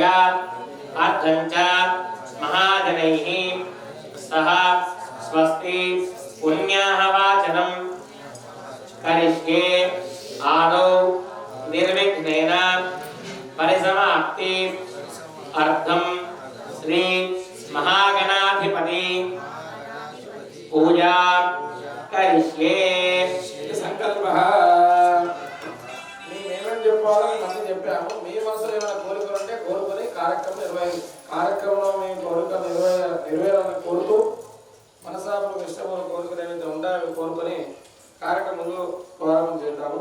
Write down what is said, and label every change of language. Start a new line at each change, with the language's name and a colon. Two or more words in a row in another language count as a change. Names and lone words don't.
Sanskrit: अर्थं च महाजनैः सह स्वस्ति पुण्याहवाचनं करिष्ये आदौ निर्विघ्नेन परिसमाप्ति అర్థం శ్రీ మహాగణాధిపతి పూజా కరిష్యే.
Telugu: సంకల్ప మేమేమని చెప్పాలో మళ్ళీ చెప్పాము. మీ మనసులో ఏమైనా కోరికలు ఉంటే కోరుకొని కార్యక్రమంలో మీ కోరికలు నెరవేరాలని కోరుతూ మనసాపులకు ఇష్టమైన కోరికలు ఏమైతే ఉంటాయో అవి కోరుకొని కార్యక్రమంలో ప్రారంభం చేద్దాము.